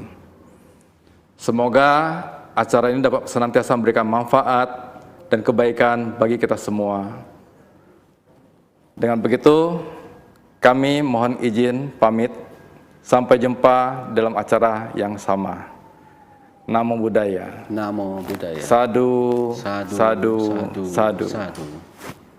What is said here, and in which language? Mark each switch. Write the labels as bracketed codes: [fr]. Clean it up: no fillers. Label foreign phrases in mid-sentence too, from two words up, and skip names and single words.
[id] Semoga acara ini dapat senantiasa memberikan manfaat dan kebaikan bagi kita semua. Dengan begitu, kami mohon izin pamit. Sampai jumpa dalam acara yang sama. [pi] Namo Buddhaya. Namo Buddhaya. Sadu, Sadu, sadu, sadu, sadu. sadu.